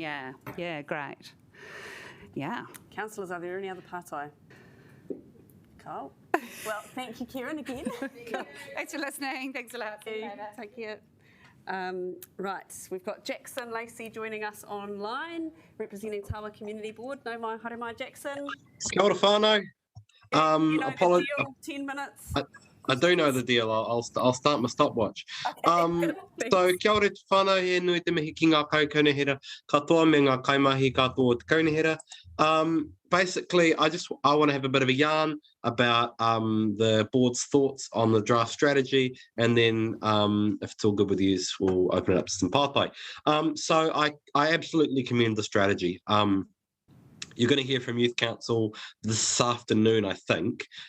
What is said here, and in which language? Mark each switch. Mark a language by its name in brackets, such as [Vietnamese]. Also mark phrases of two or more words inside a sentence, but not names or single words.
[English] Yeah, great. Yeah. Councillors, are there any other partai? Carl? Well, thank you, Kieran, again. Thanks for listening. Thanks a lot. Thank you. Right, we've got Jackson Lacey joining us online, representing Tawa Community Board. [Māori] No mai, haere mai, Jackson. Kia ora whānau. [English] The deal, 10 minutes. I do know the deal. I'll start my stopwatch. [Māori] So kia ora te whānau, he nui te mihi ki ngā kaukauhera katoa me ngā kaimahi katoa te kaunihera. [English] Basically, I want to have a bit of a yarn about the board's thoughts on the draft strategy, and then if it's all good with you, we'll open it up to some pathway. So I absolutely commend the strategy. You're going to hear from Youth Council this afternoon, I think.